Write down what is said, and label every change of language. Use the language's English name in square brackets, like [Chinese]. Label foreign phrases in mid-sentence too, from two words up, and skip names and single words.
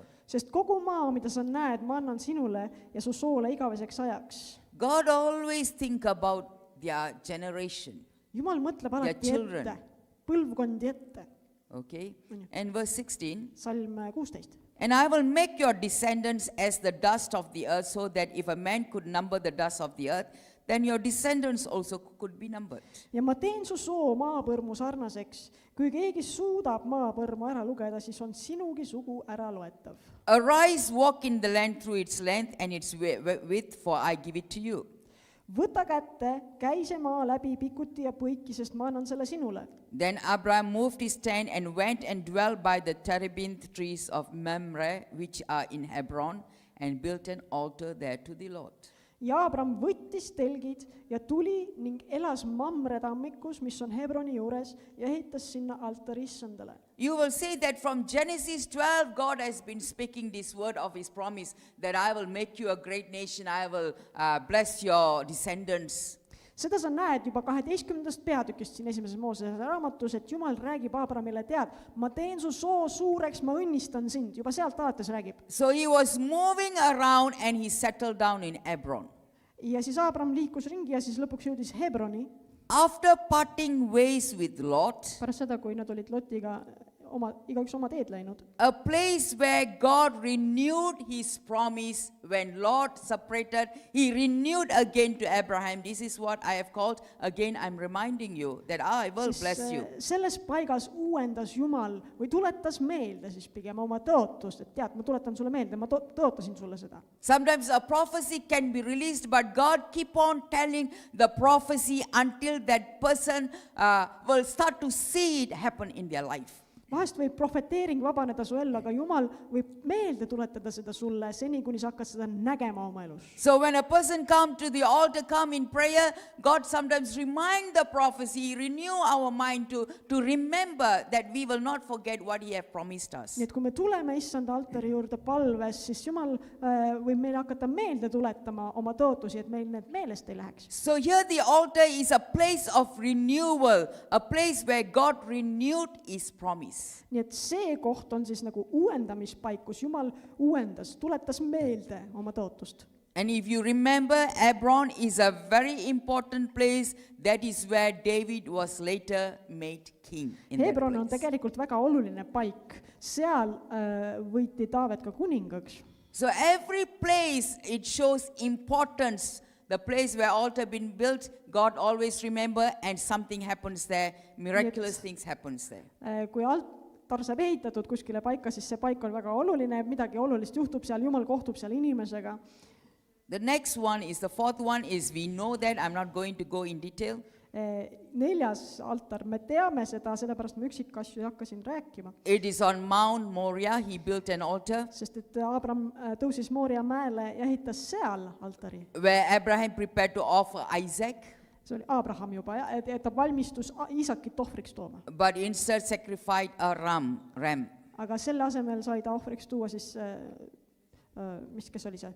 [Estonian] Sest kogu maa, mida sa näed, ma annan sinule ja su soole igaveseks ajaks. [English] God always think about their generation. [Estonian] Jumal mõtleb alati children. ette, põlvkondi ette. [English] Okay? And verse 16. [Estonian] Salm 16. [English] And I will make your descendants as the dust of the earth, so that if a man could number the dust of the earth, then your descendants also could be numbered. [Estonian] Ja ma teen su soo maapõrmu sarnaseks. Kui keegi suudab maapõrmu ära lugeda, siis on sinugi sugu ära loetav. [English] Arise, walk in the land through its length and its width, for I give it to you. [Estonian] Võta kätte, käi see maa läbi pikuti ja põiki, sest ma annan selle sinule. [English] Then Abraham moved his tent and went and dwelt by the terebinth trees of Mamre, which are in Hebron, and built an altar there to the Lord. [Estonian] Ja Abram võttis telgid ja tuli ning elas Mamre tammikus, mis on Hebroni juures, ja ehitas sinna altari issandale. [English] You will see that from Genesis 12, God has been speaking this word of his promise, that I will make you a great nation, I will bless your descendants. [Estonian] Seda sa näed juba 12. peatükist siin 1. Moosese raamatus, et Jumal räägib Abramile, tead, ma teen su soo suureks, ma õnnistan sind. Juba sealt alates räägib. [English] So he was moving around and he settled down in Hebron. [Estonian] Ja siis Abram liikus ringi ja siis lõpuks jõudis Hebroni. [English] After parting ways with Lot, [Estonian] Pärast seda, kui nad olid Lotiga igaüks oma teed läinud. [English] a place where God renewed his promise when Lot separated, he renewed again to Abraham. This is what I have called, again I'm reminding you, that I will bless you. [Estonian] Selles paigas uuendas Jumal või tuletas meelde siis pigem oma tõotust, et tead, ma tuletan sulle meelde, ma tõotasin sulle seda. [English] Sometimes a prophecy can be released, but God keep on telling the prophecy until that person will start to see it happen in their life. [Estonian] Vahest võib profeteering vabaneda su ellu, aga Jumal võib meelde tuletada seda sulle seni, kuni sa hakkad seda nägema oma elus. [English] So when a person come to the altar, come in prayer, God sometimes remind the prophecy, renew our mind to remember that we will not forget what he have promised us. [Estonian] Nii et kui me tuleme issanda altari juurde palves, siis Jumal võib meile hakata meelde tuletama oma tõotusi, et meil need meelest ei läheks. [English] So here the altar is a place of renewal, a place where God renewed his promise. [Estonian] Nii et see koht on siis nagu uuendamispaik, kus Jumal uuendas, tuletas meelde oma tõotust. [English] And if you remember, Hebron is a very important place. That is where David was later made king. [Estonian] Hebron on tegelikult väga oluline paik. Seal võiti Taavet ka kuningaks. [English] So every place, it shows importance the place where altar been built, God always remember and something happens there, miraculous things happens there. [Estonian] Kui altar saab ehitatud kuskile paika, siis see paik on väga oluline, midagi olulist juhtub seal, Jumal kohtub seal inimesega. [English] The next one is, the fourth one is, we know that, I'm not going to go in detail. [Estonian] 4. altar, me teame seda, sellepärast ma üksikasju ei hakka siin rääkima. [English] It is on Mount Moriah, he built an altar, [Estonian] Sest et Abraham tõusis Mooria mäele ja ehitas seal altari. [English] where Abraham prepared to offer Isaac, [Estonian] See oli Abraham juba, ja ta valmistus Iisakit ohvriks tooma. [English] but instead sacrificed a ram. [Estonian] Aga selle asemel sai ta ohvriks tuua siis, kes oli see?